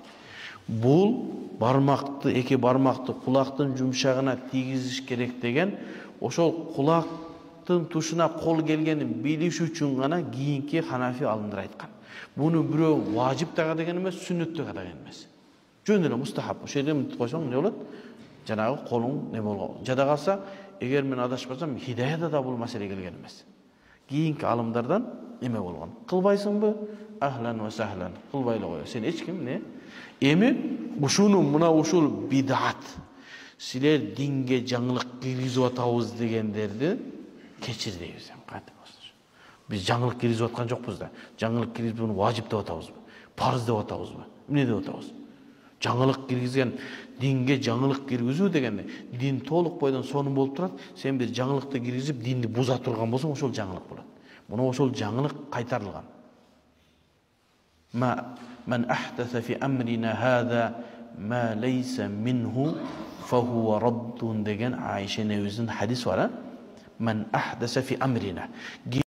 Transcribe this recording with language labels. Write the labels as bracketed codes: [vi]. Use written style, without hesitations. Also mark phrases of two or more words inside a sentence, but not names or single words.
[ky] Бул бармакты, эки бармакты кулактын жумшагына тийгизиш керек деген, ошол кулак тушуна кол келгенин билиш үчүн гана кийинки Ханафи алымдар айткан. Буну бирөө важип дага деген эмес, сүннөт дага эмес. Жөн эле мустахаб. Ошол жерде мынтип койсоң эмне болот? Жанагы колуң не болгон. Жада калса, эгер мен адашпасам, хидаяда да бул маселе келген эмес. Кийинки алымдардан эме болгон. Кылбайсыңбы? [ar] أهلا وسهلا. [ky] Кылбай эле кой. Сен эч ким не? Эми ушуну мына ушул бидат. Силер динге жаңылык киргизип атабыз дегендерди кечир дейбиз. Кантип болсун. Биз жаңылык киргизип аткан жокпуз да. Жаңылык киргизип буну важип деп атабызбы? Парыз деп атабызбы? Эмне деп атабыз? Жаңылык киргизген, динге жаңылык киргизүү дегенде, дин толук бойдон сонун болуп турат. Сен бир жаңылыкты киргизип, динди буза турган болсоң, ошол жаңылык болот. Муну ошол жаңылык кайтарылган. [ar] من أحدث في أمرنا هذا ما ليس منه فهو رد [ky] деген Айша небизин хадис бар. [ar] من أحدث في أمرنا.